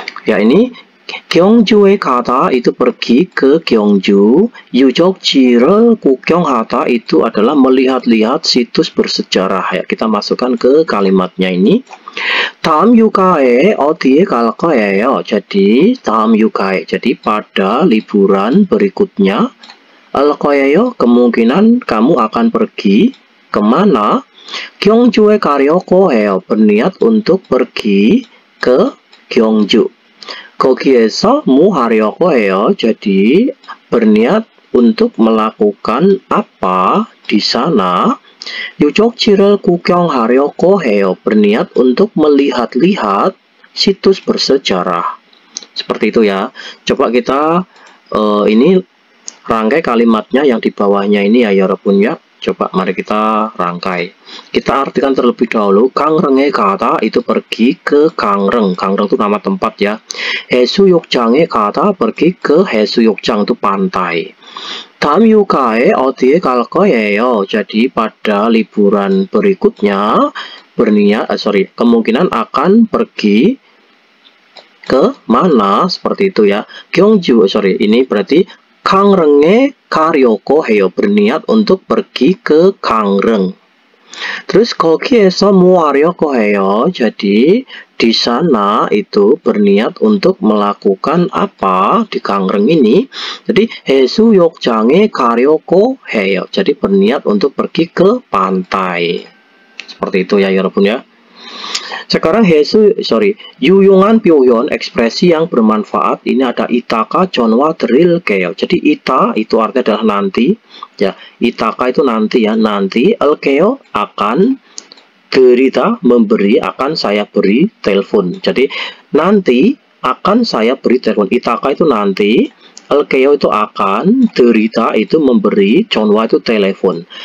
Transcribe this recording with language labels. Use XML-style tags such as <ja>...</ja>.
<id>Ya, ini</id> <ko>경주에 가다</ko> <id>itu pergi ke Gyeongju.</id> <ko>유적지를 구경하다</ko> <id>itu adalah melihat-lihat situs bersejarah. Ya, kita masukkan ke kalimatnya ini.</id> <ko>다음 휴가에 어디에 갈 거예요?</ko> <id>Jadi</id> <ko>다음 휴가에,</ko> <id>jadi pada liburan berikutnya.</id> <ko>갈 거예요,</ko> <id>kemungkinan kamu akan pergi kemana?</id> <ko>경주에 가려고 해요,</ko> <id>berniat untuk pergi ke Gyeongju.</id> <ko>거기에서 뭐 하려고 해요?</ko> <id>Jadi berniat untuk melakukan apa di sana?</id> <ko>유적지를 구경하려고 해요,</ko> <id>berniat untuk melihat-lihat situs bersejarah. Seperti itu ya. Coba kita ini rangkai kalimatnya yang di bawahnya ini ya, 여러분 ya. Coba mari kita rangkai. Kita artikan terlebih dahulu.</id> <ko>강릉에 가다</ko> <id>itu pergi ke Gangreng. Gangreng itu nama tempat ya.</id> <ko>해수욕장에 가다</ko> <id>pergi ke 해수욕장 itu pantai.</id> <ko>다음 휴가에 어디에 갈 거예요?</ko> <id>Jadi pada liburan berikutnya berniat, kemungkinan akan pergi ke mana? Seperti itu ya. Gyeongju, ini berarti</id> <ko>강릉에 가려고 해요,</ko> <id>berniat untuk pergi ke Gangreng. Terus</id> <ko>거기에서 뭐 하려고 해요?</ko> <id>Jadi di sana itu berniat untuk melakukan apa di Gangreng ini? Jadi</id> <ko>해수욕장에 가려고 해요.</ko> <id>Jadi berniat untuk pergi ke pantai. Seperti itu ya, 여러분 ya. Sekarang 유용한 표현, ekspresi yang bermanfaat. Ini ada</id> <ko>이따가 전화 드릴게요.</ko> <id>Jadi ita itu artinya adalah nanti. Ya, 이따가 itu nanti ya, nanti. 을게요 akan, 드리다 memberi, akan saya beri telepon. Jadi nanti akan saya beri telepon. 이따가 itu nanti. 을게요 itu akan, 드리다 itu memberi, 전화 itu telepon.</id>